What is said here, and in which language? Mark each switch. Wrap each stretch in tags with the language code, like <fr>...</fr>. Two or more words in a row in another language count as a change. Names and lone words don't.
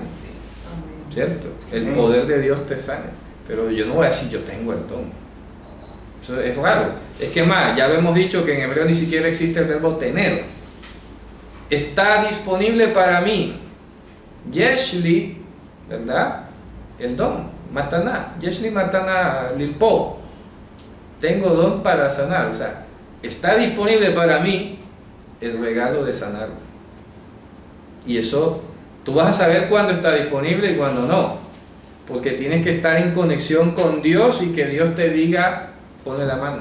<es>¿Cierto? El poder de Dios te sane. Pero yo no voy a decir yo tengo el don. Eso es raro. Es que más, ya lo hemos dicho que en hebreo ni siquiera existe el verbo tener. Está disponible para mí. Yeshli, ¿verdad? El don, mataná.</es> <he>יש לי מתנה לרפא.</he> <es>Tengo don para sanar. O sea, está disponible para mí el regalo de sanar. Y eso, tú vas a saber cuándo está disponible y cuándo no. Porque tienes que estar en conexión con Dios y que Dios te diga, ponle la mano.</es>